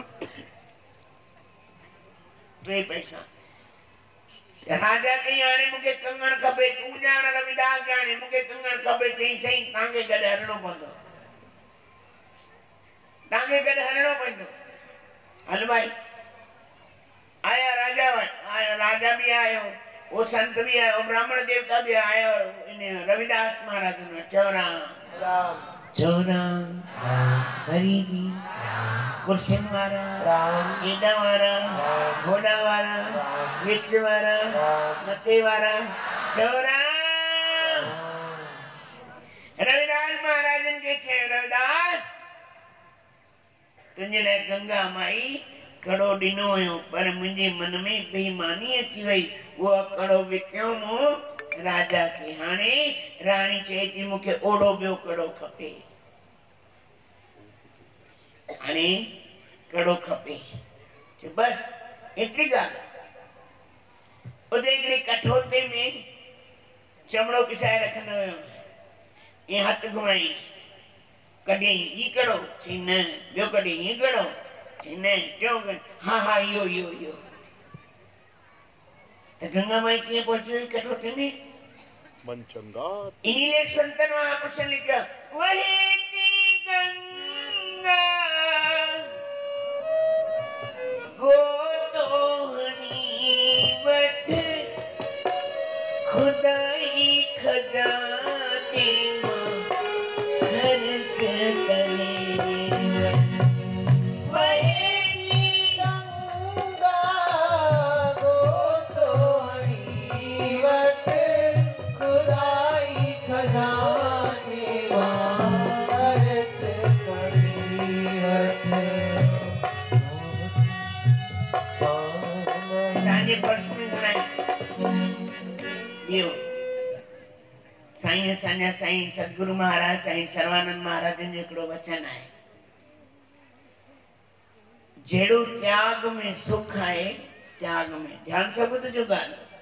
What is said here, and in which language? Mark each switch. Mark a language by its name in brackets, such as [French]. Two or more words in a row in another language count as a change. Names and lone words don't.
[Sindhi] 3 पैसा। राजा कई हाणे मूंखे कंगण खपे, तूं ॼाण रविदास ॼाणे, मूंखे कंगण खपे। चई साईं तव्हांखे गॾु हलणो पवंदो, तव्हांखे गॾु हलणो पवंदो। हल भाई। आया राजा वटि, आया राजा भी आयो, वो संत भी आयो, ब्राह्मण देवता भी आयो, इन रविदास महाराज ने। चओ राम। राम। चओ राम। गरीबी, कुर्सियुनि वारा, एॾा वारा, होॾा वारा, विच वारा, मथे वारा। चओ राम। रविदास महाराज के चयो रविदास तुंहिंजे लाइ गंगा माई कड़ो ॾिनो हुयो पर मुंहिंजे मन में बेईमानी अची वई उहो कड़ो विकियो मूं राजा खे हाणे राणी चए थी मूंखे ओड़ो ॿियो कड़ो खपे हाणे कड़ो खपे बस एतिरी ॻाल्हि उते हिकिड़े कठोते में चमड़ो पिसाए रखंदो हुयो ईअं हथ घुमाई कॾहिं ई कड़ो चई न ॿियो कॾहिं ईअं कड़ो चई न टियों हा हा इहो इहो इहो त गंगा माई कीअं पहुची वई कठोते में [Hindi] मन चंगा [Sindhi] इन्हीं ले संतन महापुरुषन लिखा वहेती गंगा गोतोहनी वठ खुदाई खजाने मां खर्च करे वहेती गंगा गोतोड़ी वट खुदाई खजाने मां खर्च करी वठ ताजे पर्स में घणाई ॿियो साईं असांजा साईं सतगुरु महाराज साईं सर्वानंद महाराजन जो हिकिड़ो वचन आहे जहिड़ो त्याग में सुख आहे त्याग में ध्यान सां ॿुधजो ॻाल्हि